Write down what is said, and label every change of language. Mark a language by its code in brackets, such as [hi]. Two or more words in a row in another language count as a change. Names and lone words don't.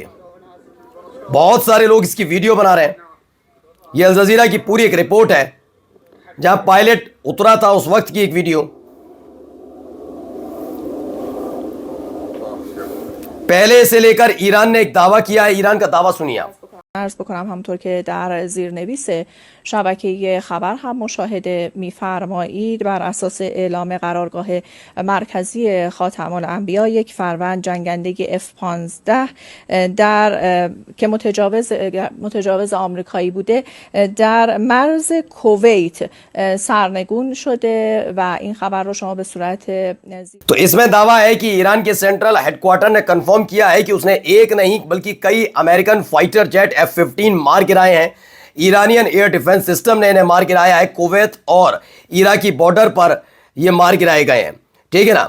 [hi] बहुत सारे लोग इसकी वीडियो बना रहे हैं। ये अल जजीरा की पूरी एक रिपोर्ट है जहां पायलट उतरा था उस वक्त की एक वीडियो। पहले से लेकर ईरान ने एक दावा किया है, ईरान का दावा सुनिए आप। [fa] عرض بکنم همطور که در زیرنویس شبکه خبر هم مشاهده می‌فرمایید، بر اساس اعلام قرارگاه مرکزی خاتم الانبیا 1 فروند جنگنده F-15 که متجاوز آمریکایی بوده در مرز کویت سرنگون شده و این خبر رو شما به صورت [hi] तो इसमें दावा है कि ईरान के [en] central headquarters [hi] ने कंफर्म किया है कि उसने एक नहीं बल्कि कई [en] American fighter jet [hi] F-15 मार गिराए हैं। ईरानियन [en] air defense system [hi] ने इन्हें मार गिराया है। कुवैत और इराकी बॉर्डर पर ये मार गिराए गए हैं, ठीक है ना।